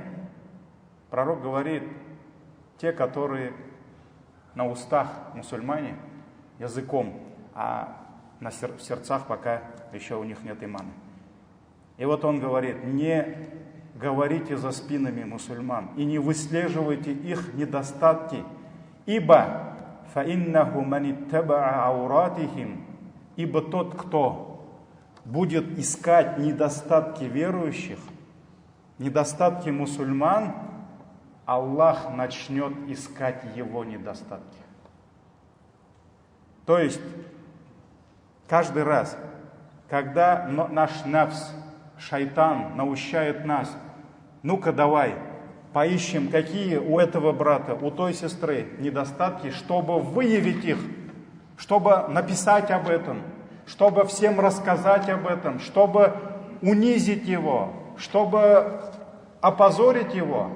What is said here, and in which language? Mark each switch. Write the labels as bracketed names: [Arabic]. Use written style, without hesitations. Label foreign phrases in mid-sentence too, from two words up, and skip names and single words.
[Russian] Пророк говорит, те, которые на устах мусульмане, языком, а в сердцах пока еще у них нет имана. И вот он говорит, не говорите за спинами мусульман и не выслеживайте их недостатки, ибо [Arabic] فَإِنَّهُ مَنِ اتَّبَعَ عَوْرَاتِهِمْ, [Russian] ибо тот, кто будет искать недостатки верующих, недостатки мусульман, Аллах начнет искать его недостатки. То есть, каждый раз, когда наш нафс, шайтан, наущает нас, ну-ка давай, поищем, какие у этого брата, у той сестры недостатки, чтобы выявить их, чтобы написать об этом, чтобы всем рассказать об этом, чтобы унизить его, чтобы опозорить его.